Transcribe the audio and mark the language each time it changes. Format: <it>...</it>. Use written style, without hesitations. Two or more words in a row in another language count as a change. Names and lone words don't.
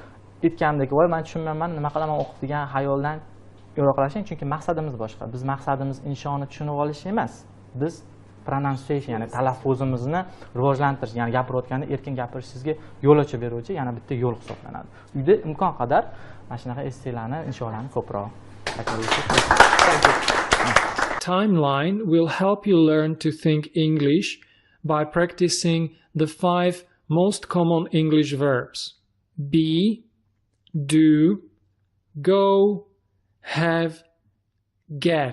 <uz>Aytgandek, voy men tushunmayman, nima qilaman o'qib degan xayoldan yo'riqlashing, chunki maqsadimiz boshqa. Biz maqsadimiz inshoni tushunib olish emas. Biz pronunciation, ya'ni talaffuzimizni rivojlantirish, ya'ni gapirayotganda erkin gapirishingizga yo'l ochib beruvchi yana bitta yo'l hisoblanadi. Uyda imkon qadar mana shunaqa esselarni, insholarni ko'proq</uz> <en>Timeline will help you learn to think English by practicing the 5 most common English verbs: be, do, go, have, get.</en>